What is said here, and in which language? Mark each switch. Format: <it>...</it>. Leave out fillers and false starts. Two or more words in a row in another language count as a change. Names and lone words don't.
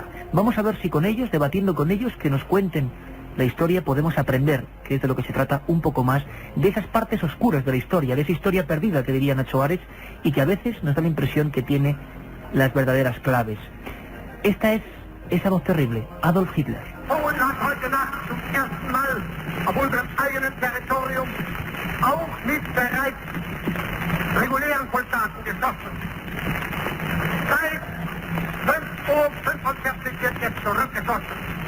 <es>Vamos a ver si con ellos, debatiendo con ellos, que nos cuenten la historia, podemos aprender, que es de lo que se trata un poco más, de esas partes oscuras de la historia, de esa historia perdida que diría Nacho Ares, y que a veces nos da la impresión que tiene las verdaderas claves. Esta es esa voz terrible, Adolf Hitler.</es> <de>regulären Soldaten geschossen. Seit 5:45 Uhr wird jetzt zurückgeschossen.</de>